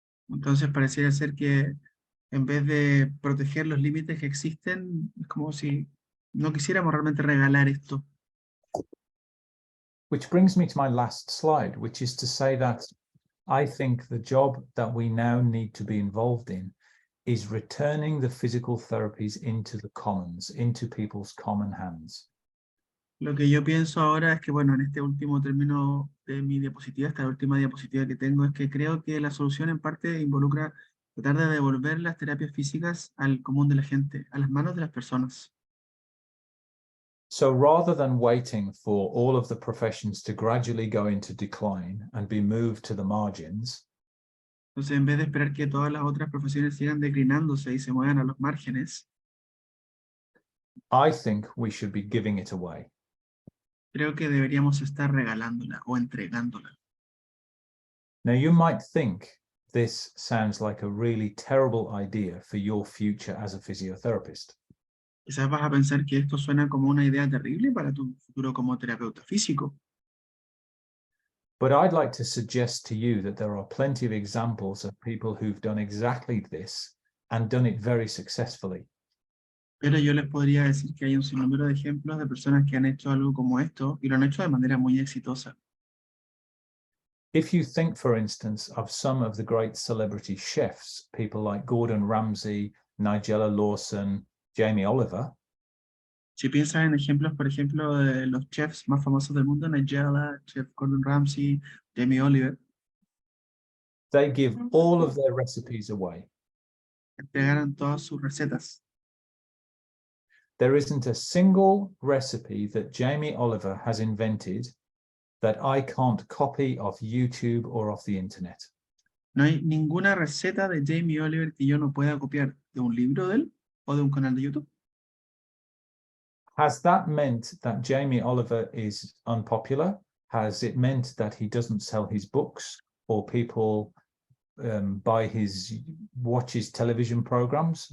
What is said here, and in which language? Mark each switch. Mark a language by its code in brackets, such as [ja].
[es] Entonces pareciera ser que en vez de proteger los límites que existen, es como si no quisiéramos realmente regalar esto. [en] Which brings me to my last slide, which is to say that I think the job that we now need to be involved in is returning the physical therapies into the commons, into people's common hands. [es] Lo que yo pienso ahora es que, bueno, en este último término de mi diapositiva, esta última diapositiva que tengo, es que creo que la solución en parte involucra tratar de devolver las terapias físicas al común de la gente, a las manos de las personas. [en] So rather than waiting for all of the professions to gradually go into decline and be moved to the margins, [es] Entonces, en vez de esperar que todas las otras profesiones sigan declinándose y se muevan a los márgenes, [en] I think we should be giving it away. [es] creo que deberíamos estar regalándola o entregándola. [en] Now, you might think this sounds like a really terrible idea for your future as a physiotherapist. [es] Quizás vas a pensar que esto suena como una idea terrible para tu futuro como terapeuta físico, [en] But I'd like to suggest to you that there are plenty of examples of people who've done exactly this and done it very successfully. [es] pero yo les podría decir que hay un sinnúmero de ejemplos de personas que han hecho algo como esto y lo han hecho de manera muy exitosa. [en] If you think, for instance, of some of the great celebrity chefs, people like Gordon Ramsay, Nigella Lawson, Jamie Oliver, [es] Si piensas en ejemplos, por ejemplo, de los chefs más famosos del mundo, Nigella, Chef Gordon Ramsay, Jamie Oliver, [en] they give all of their recipes away. [es] entregaron todas sus recetas. [en] There isn't a single recipe that Jamie Oliver has invented that I can't copy off YouTube or off the internet. [es] No hay ninguna receta de Jamie Oliver que yo no pueda copiar de un libro de él o de un canal de YouTube. [en] Has that meant that Jamie Oliver is unpopular? Has it meant that he doesn't sell his books or people watch his television programs?